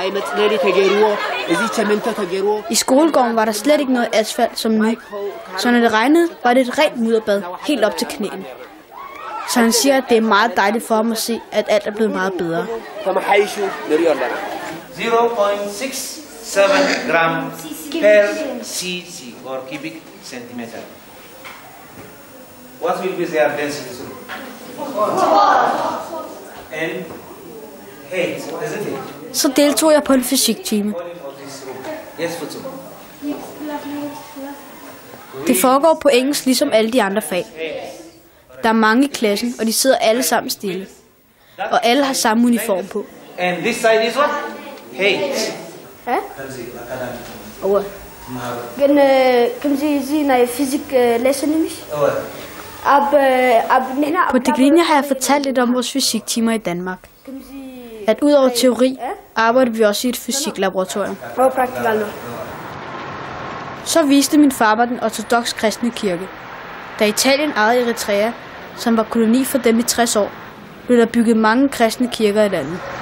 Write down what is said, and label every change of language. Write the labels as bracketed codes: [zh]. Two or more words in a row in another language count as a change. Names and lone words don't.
[da] I skolegården var der slet ikke noget asfalt som nu, så når det regnede, var det et rent mudderbad helt op til knæene. Så han siger, at det er meget dejligt for ham at se, at alt er blevet meget bedre. [en] 0.67 gram per cc or cubic centimeter. What will be their density? And height, isn't it? [da] Så deltog jeg på en fysiktime. [en] Yes, for two. [da] Det foregår på engelsk ligesom alle de andre fag. Der er mange i klassen, og de sidder alle sammen stille. Og alle har samme uniform på. [en] And this side is what? Height. كم زي فيزيك lesson [da] På det linje har jeg fortalt lidt om vores fysiktimer i Danmark. At udover teori, arbejder vi også i et fysiklaboratorium. Så viste min far mig den ortodoks kristne kirke. Da Italien ejede Eritrea, som var koloni for dem i 60 år, blev der bygget mange kristne kirker i landet.